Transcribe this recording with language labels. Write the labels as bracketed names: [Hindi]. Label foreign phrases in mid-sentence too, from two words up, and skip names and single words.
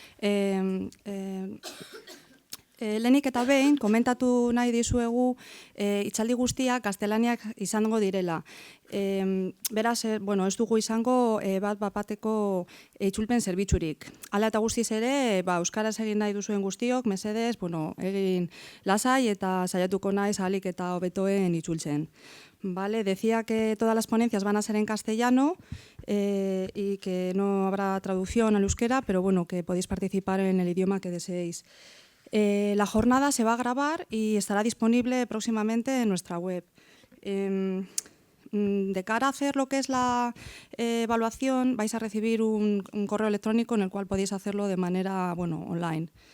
[Basque] Lehenik eta behin, komentatu nahi dizuegu hitzaldi guztiak gaztelaniak izango direla. Beraz, bueno, ez dugu izango bat-bateko itzulpen zerbitzurik. Hala eta guztiz ere, euskaraz egin nahi duzuen guztiok, mesedez, bueno, egin lasai eta saiatuko naiz ahalik eta hobetoen itzultzen. [Spanish] Vale, decía que todas las ponencias van a ser en castellano y que no habrá traducción al euskera, pero bueno, que podéis participar en el idioma que deseéis. La jornada se va a grabar y estará disponible próximamente en nuestra web. De cara a hacer lo que es la evaluación, vais a recibir un correo electrónico en el cual podéis hacerlo de manera online.